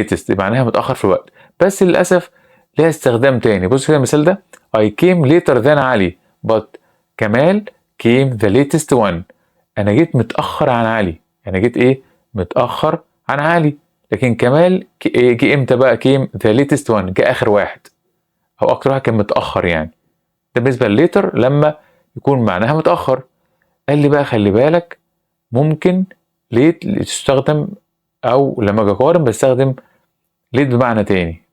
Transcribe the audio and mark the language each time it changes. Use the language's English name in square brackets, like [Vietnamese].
[Arabic] معناها متأخر في الوقت. بس للأسف لها استخدام تاني. بص كده المثال ده [English] I came later than Ali but Kamal came the latest one. [Arabic] أنا جيت متأخر عن علي. متأخر عن علي. لكن كمال جه امتى بقى؟ [English] came the latest one [Arabic] جه آخر واحد أو أكتر واحد كان متأخر يعني. ده بالنسبة لليتر لما يكون معناها متأخر. قال لي بقى خلي بالك ممكن late تستخدم أو لما أجي أقارن بستخدم late بمعنى تاني.